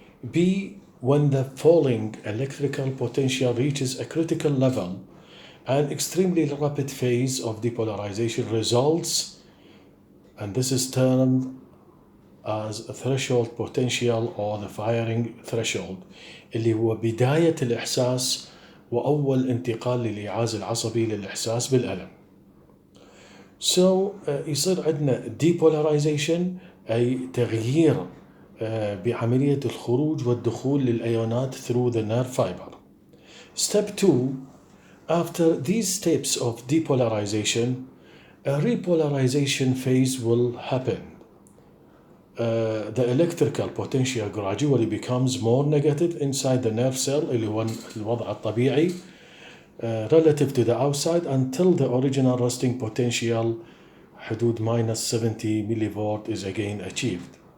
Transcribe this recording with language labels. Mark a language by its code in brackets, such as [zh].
[en] B, when the falling electrical potential reaches a critical level, an extremely rapid phase of depolarization results, and this is termed as a threshold potential or the firing threshold، [ar] اللي هو بداية الإحساس وأول انتقال للإيعاز العصبي للإحساس بالألم. So يصير عندنا depolarization، أي تغيير بعملية الخروج والدخول للأيونات [en] through the nerve fiber. Step 2, after these steps of depolarization, a repolarization phase will happen. The electrical potential gradually becomes more negative inside the nerve cell، [ar] اللي هو الوضع الطبيعي [en] relative to the outside, until the original resting potential حدود minus 70 millivolt is again achieved.